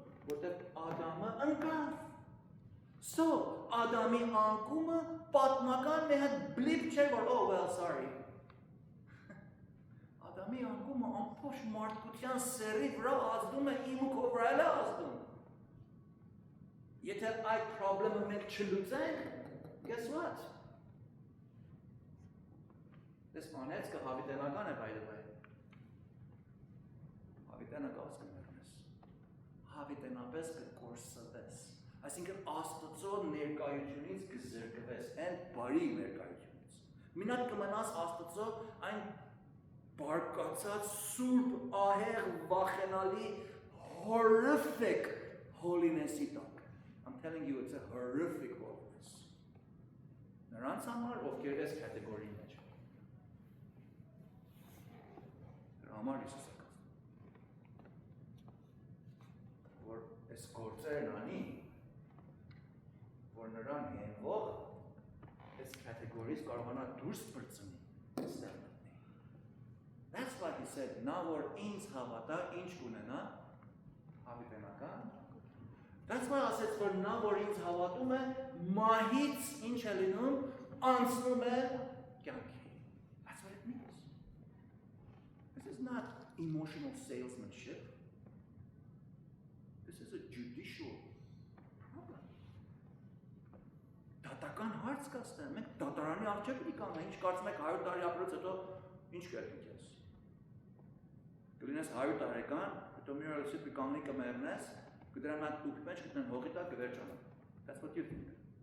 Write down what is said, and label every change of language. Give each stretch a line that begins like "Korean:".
Armenian: Որտեղ Ադամը ընկավ։ So, Ադամի անկումը պատմական մի հատ բլիպ չէ, որ
English: oh well, sorry.
Armenian: Ադամի անկումը ամբողջ մարդկության սերի վրա ազդում է իմ ու քո վրա էլ ազդում։ Եթե այդ խնդրը մենք չլուծենք,
English: guess what? This manetska
Armenian: հավիտենական է
English: by the way.
Armenian: Հավիտենական կմեռնես։ Հավիտենապես կկորսվես։ Այսինքն Աստծո ներկայությունից կզրկվես, այն բարի ներկայությունից։ Մինակ կմնաս Աստծո այն բարկացած սուրբ ահեղ վախենալի horrific holiness-ի տակ։
English: I'm telling you, it's a horrific holiness.
Armenian: Նրանց համար ովքեր այս կատեգորիի մեջ են։ Դրա համար Հիսուսը կասում, որ այս գործերն անի, որ նրան հենվող այս կատեգորից կարողանա դուրս բրծնի, այստեղ մտնի։
English: That's why he said,
Armenian: նա որ ինձ հավատա, ինչ կունենա, հավիտենական։
English: That's why
Armenian: ասեց, որ նա որ ինձ հավատում է, մահից ինչ է լինում, անցնում է կյանքի։
English: That's what it means. This is not emotional salesmanship. This is a judicial problem.
Armenian: Դատական հարց կա ստեղ, մենք դատարանի առջև պիտի կանգնենք, ինչ կարծում եք 100 տարի ապրած հետո ինչ կերպի ես։ Կլինես 100 տարեկան, հետո մի օր ելսի կանգնի կմեռնես, կդրան այդ տուփի մեջ գտնեն հողի տակ կվերջանա։
English: That's what you think.